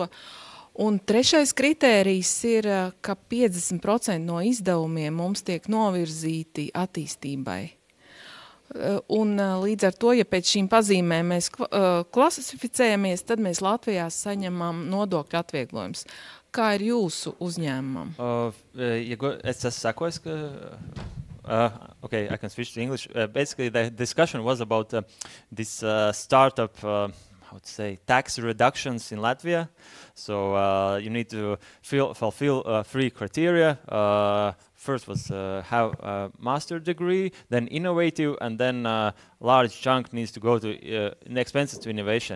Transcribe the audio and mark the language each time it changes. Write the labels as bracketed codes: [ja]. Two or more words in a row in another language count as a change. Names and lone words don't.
[lv] Un trešais kritērijs ir, ka 50% no izdevumiem mums tiek novirzīti attīstībai. Un līdz ar to, ja pēc šīm pazīmēm mēs klasificējamies, tad mēs Latvijā saņemam nodokļu atvieglojumus. Kā ir jūsu uzņēmumam? Es sakoju, ka... [en] okay, I can switch to English. Basically, the discussion was about this startup, how to say, tax reductions in Latvia. So you need to fulfill 3 criteria. First was have a master degree, then innovative, and then large chunk needs to go to expenses to innovation.